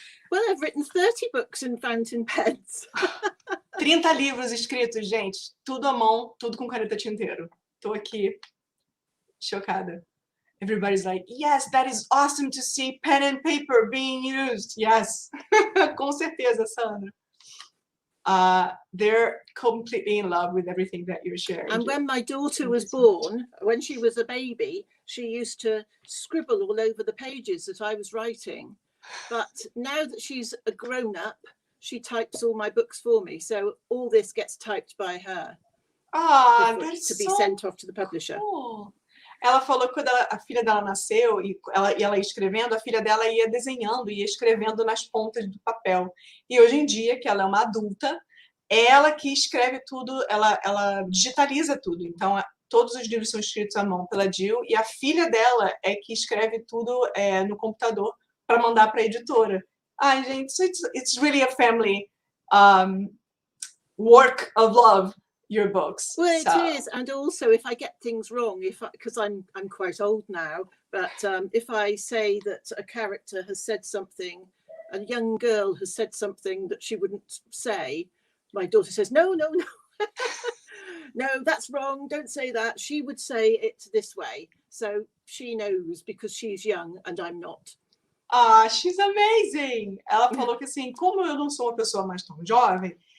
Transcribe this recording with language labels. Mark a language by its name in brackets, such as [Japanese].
[English] Well, I've written 30 books in fountain pens. [Portuguese] 30 livros escritos, gente. Tudo à mão, tudo com caneta tinteiro. Tô aqui chocada. [English] Everybody's like, yes, that is awesome to see pen and paper being used. Yes. [Portuguese] Com certeza, Sandra. [English] They're completely in love with everything that you're sharing. And when my daughter was born, when she was a baby, she used to scribble all over the pages that I was writing. But now that she's a grown-up, she types all my books for me. So all this gets typed by her. That's to be sent off to the publisher. Cool. [Portuguese] Ela falou que quando a filha dela nasceu e ela ia escrevendo, a filha dela ia desenhando, ia escrevendo nas pontas do papel. E hoje em dia, que ela é uma adulta, ela que escreve tudo, ela digitaliza tudo. Então, todos os livros são escritos à mão pela Jill, e a filha dela é que escreve tudo no computador para mandar para a editora. Ai, gente, [English] so it's really a family work of love. Your books. Well, it is, and also if I get things wrong, because I'm quite old now, but if I say that a character has said something, a young girl has said something that she wouldn't say, my daughter says, no, no, that's wrong. Don't say that. She would say it this way, so she knows because she's young and I'm not. She's amazing. [Portuguese] Ela falou que assim, como eu não sou uma pessoa mais tão jovem,